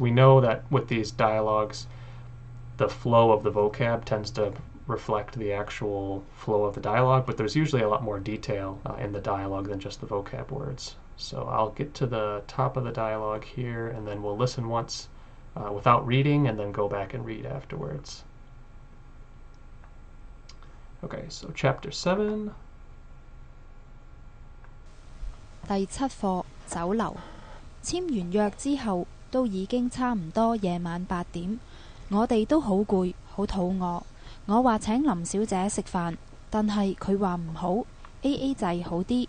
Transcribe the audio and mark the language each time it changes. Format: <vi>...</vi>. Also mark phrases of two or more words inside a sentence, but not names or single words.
<en>We know that with these dialogues, the flow of the vocab tends to reflect the actual flow of the dialogue, but there's usually a lot more detail in the dialogue than just the vocab words. So I'll get to the top of the dialogue here, and then we'll listen once without reading, and then go back and read afterwards. Okay, so chapter 7.</en> <yue>第7課酒樓。簽完約之後，都已經差唔多夜晚8點，我哋都好攰，好肚餓。我話請林小姐食飯，但係佢話唔好 ，AA 制好啲。</yue>